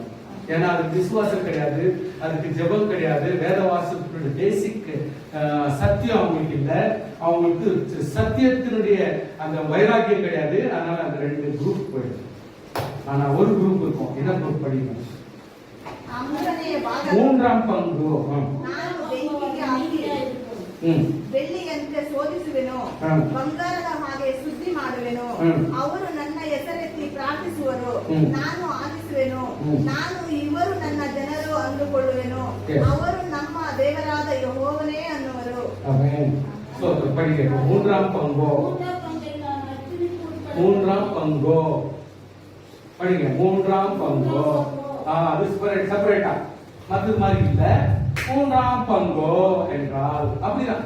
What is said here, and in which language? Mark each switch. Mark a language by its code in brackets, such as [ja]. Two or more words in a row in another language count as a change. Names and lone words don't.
[ta] ஏன்னா அதுக்கு விசுவாசம் கிடையாது, அதுக்கு ஜெபம் கிடையாது, வேத வாசத்துடைய பேசிக் சத்தியம் அவங்களுக்கு இல்ல, அவங்களுக்கு சத்தியத்தினுடைய அந்த வைராக்கியம் கிடையாது. அதனால அந்த 2 குரூப் போயிடும். ஆனா ஒரு குரூப் இருக்கும். என்ன குரூப் படிக்கணும்? 3ஆம் பங்கு. [kn] ಬೆಳ್ಳಿಯಂತೆ ಶೋಧಿಸುವೆನು, ಬಂಗಾರದ ಹಾಗೆ ಶುದ್ಧಿ ಮಾಡುವೆನು. ಅವರು ನನ್ನ ಹೆಸರೆತ್ತಿ ಪ್ರಾರ್ಥಿಸುವರು, ನಾನು ಆಲಿಸುವೆನು. ನಾನು ಇವರು ನನ್ನ ಜನರು ಅಂದುಕೊಳ್ಳುವೆನು, ಅವರು ನಮ್ಮ ದೇವರಾದ ಯೆಹೋವನೇ ಅನ್ನುವರು. [ta] படிக்க 3ஆம் பங்கு. 3ஆம் பங்கு படிங்க. 3ஆம் பங்கு. அது செப்பரேட்டா மற்ற மாதிரி இல்ல. 3ஆம் பங்கு என்றால் அப்படிதான்.